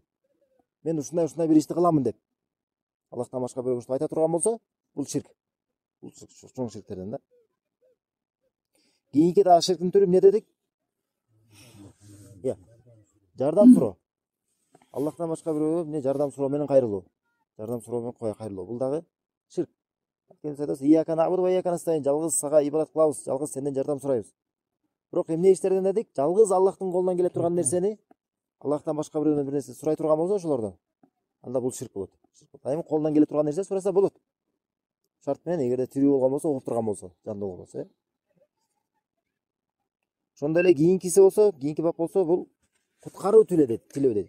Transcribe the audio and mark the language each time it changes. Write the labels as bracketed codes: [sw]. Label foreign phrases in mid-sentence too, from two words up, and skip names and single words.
[ky] Мен ушундай бир ишти кыламын деп. Аллахтан башка бирөөгө ушинтип айта турган болсо, бул ширк. Бул чоң ширктерден да. Кийинки дагы ширктин түрү эмне дедик? Жардам суроо. Аллахтан башка бирөөгө эмне жардам суроо менен кайрылуу. Жардам суроо менен кайрылуу. Бул дагы ширк. [ar] إياك نعبد وإياك نستعين. [ky] Жалгыз сага ибадат кылабыз, жалгыз сенден жардам сурайбыз. Бирок эмне иштерден дедик? Жалгыз Аллахтын колунан келе турган нерсени Аллахтан башка бирөөнөн бир нерсе сурай турган болсо ошолордон, анда бул ширк болот. Эми колунан келе турган нерсе сураса болот. Шарт менен эгерде тирүү болгон болсо, угуп турган болсо, жандуу болсо, Ошондой эле кийинкиси болсо, кийинки бап болсо, бул куткаруу тилөө дедик.